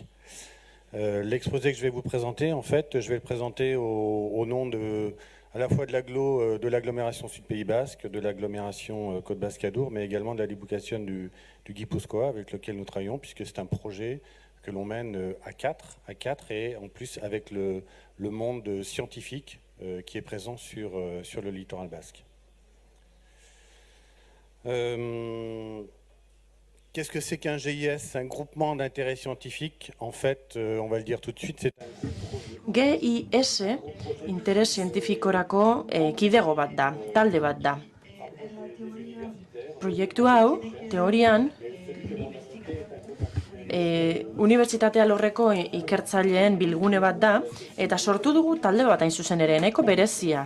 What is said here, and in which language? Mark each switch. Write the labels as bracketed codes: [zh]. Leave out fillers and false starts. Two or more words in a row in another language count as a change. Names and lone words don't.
[fr] L'exposé que je vais vous présenter, en fait, je vais le présenter au nom à la fois de l'agglomération Sud-Pays Basque, de l'agglomération Côte Basque-Adour, mais également de la Diputación du Guipúzcoa, avec lequel nous travaillons, puisque c'est un projet que l'on mène à quatre, et en plus avec le monde scientifique qui est présent sur le littoral basque. Qu'est-ce que c'est qu'un GIS? Un groupement d'intérêt scientifique. En fait, on va le dire tout de suite, c'est un... [eu] GIS, interes zientifikorako kidego bat da, talde bat da. Proiektu hau, teorian, unibertsitatea lorreko ikertzaileen bilgune bat da, eta sortu dugu talde bat hain zuzen ere, nahiko berezia.